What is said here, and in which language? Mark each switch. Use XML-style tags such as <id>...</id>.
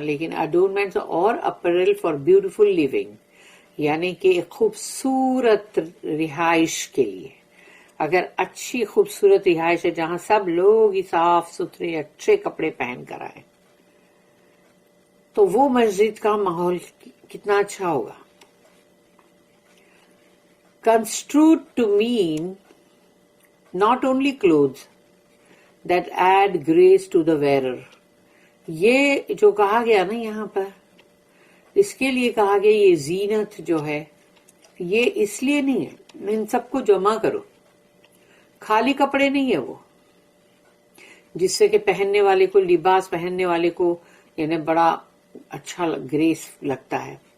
<ur>لیکن</ur> <en>adornments اور apparel for beautiful living,</en> <ur>یعنی کہ خوبصورت رہائش کے لیے. اگر اچھی خوبصورت رہائش ہے جہاں سب لوگ ہی صاف ستھرے اچھے کپڑے پہن کر آئے، تو وہ مسجد کا ماحول کتنا اچھا ہوگا.</ur> <en>Construed to mean not only clothes that add grace to the wearer.</en> <ur>یہ جو کہا گیا نا یہاں پر، اس کے لیے کہا گیا یہ زینت جو ہے، یہ اس لیے نہیں ہے ان سب کو جمع کرو. خالی کپڑے نہیں ہے وہ جس سے کہ پہننے والے کو، لباس پہننے والے کو یعنی بڑا اچھا گریس لگتا ہے.</ur>